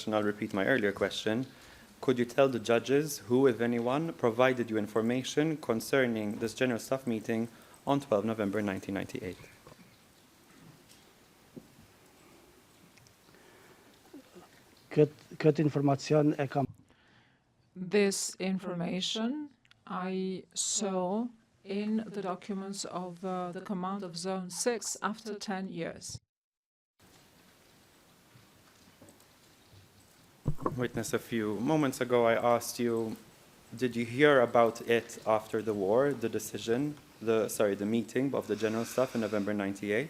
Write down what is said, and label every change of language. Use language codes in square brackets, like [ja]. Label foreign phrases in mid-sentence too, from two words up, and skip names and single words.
[en] I'll repeat my earlier question. Could you tell the judges who, if anyone, provided you information concerning this General Staff meeting on 12 November 1998? [sq] Këtë informacion e kam [en] This information I saw in the documents of the command of Zone 6 after 10 years. Witness, a few moments ago I asked you, did you hear about it after the war, the decision, the meeting of the General Staff in November 98?